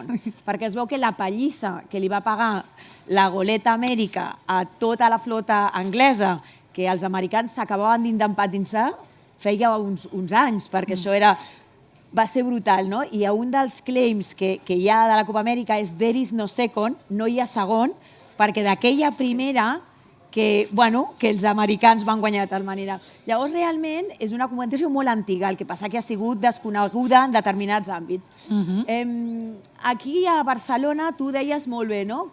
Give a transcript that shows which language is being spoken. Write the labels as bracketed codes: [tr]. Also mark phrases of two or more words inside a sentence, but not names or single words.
[ca] Perquè es veu que la pallissa que li va pagar la goleta Amèrica a tota la flota anglesa, que els americans s'acabaven d'independizar, feia uns anys, perquè això va ser brutal, no? I un dels claims que hi ha de la Copa Amèrica és [en] "there is no second", [ca] no hi ha segon, perquè d'aquella primera que els americans van guanyar de tal manera. Llavors, realment, és una competició molt antiga, el que passa que ha sigut desconeguda en determinats àmbits. Aquí a Barcelona, tu deies molt bé, no?